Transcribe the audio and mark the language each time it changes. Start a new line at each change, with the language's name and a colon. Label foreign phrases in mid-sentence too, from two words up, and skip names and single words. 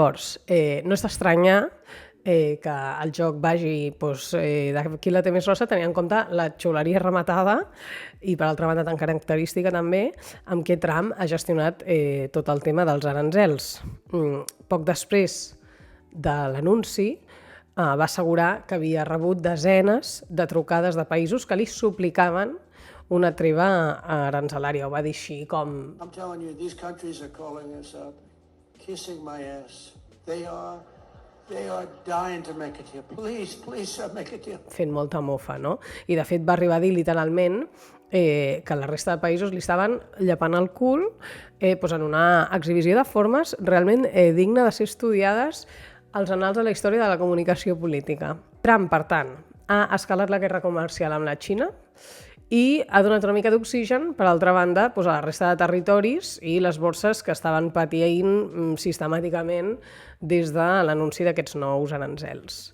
Catalan: Llavors, no és d'estranyar que el joc vagi de qui la té més grossa, tenint en compte la xuleria rematada i, per altra banda, tan característica també, amb què Trump ha gestionat tot el tema dels aranzels. Poc després de l'anunci, va assegurar que havia rebut desenes de trucades de països que li suplicaven una treva aranzelària. Ho va dir així com...
English: I'm telling you, these countries are calling us up, kissing my ass. They are dying to make a deal. Please, make a deal.
Catalan: Fent molta mofa, no? I, de fet, va arribar a dir literalment que la resta de països li estaven llepant el cul en una exhibició de formes realment digna de ser estudiades als annals de la història de la comunicació política. Trump, per tant, ha escalat la guerra comercial amb la Xina i ha donat una mica d'oxigen, per altra banda, a la resta de territoris i les borses que estaven patint sistemàticament des de l'anunci d'aquests nous aranzels.